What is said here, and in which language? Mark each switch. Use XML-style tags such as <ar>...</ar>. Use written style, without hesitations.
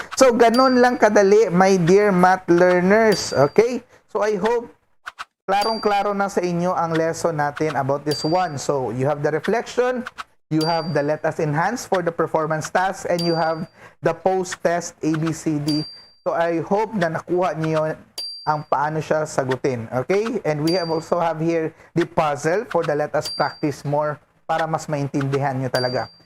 <en>So</en> <tl>ganun lang kadali,</tl> <en>my dear math learners. Okay, so I hope</en> <tl>klarong-klaro na sa inyo ang</tl> <en>lesson natin about this one. So, you have the reflection, you have the let us enhance for the performance task, and you have the post-test ABCD. So, I hope</en> <tl>na nakuha niyo ang paano siya sagutin.</tl> <en>Okay? And we have also have here the puzzle for the let us practice more</en> <tl>para mas maintindihan niyo talaga.</tl>